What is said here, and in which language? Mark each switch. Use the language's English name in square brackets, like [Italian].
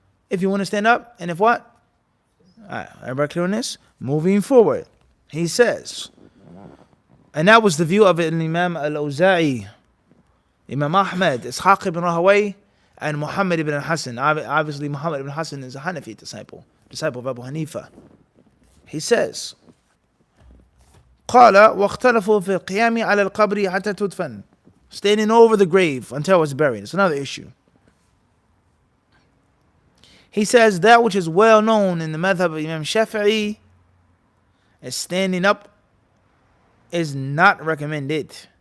[English] If you want to stand up, and if what? Alright, everybody clear on this? Moving forward, he says, and that was the view of Imam al-Awza'i, Imam Ahmed, Ishaq ibn Rahaway, and Muhammad ibn Hassan. Obviously, Muhammad ibn Hassan is a Hanafi disciple of Abu Hanifa. He says, [Arabic] قال واختلفوا في القيام على القبر حتى تدفن. [English] Standing over the grave until it's buried. It's another issue. He says that which is well known in the madhab of Imam Shafi'i as standing up is not recommended.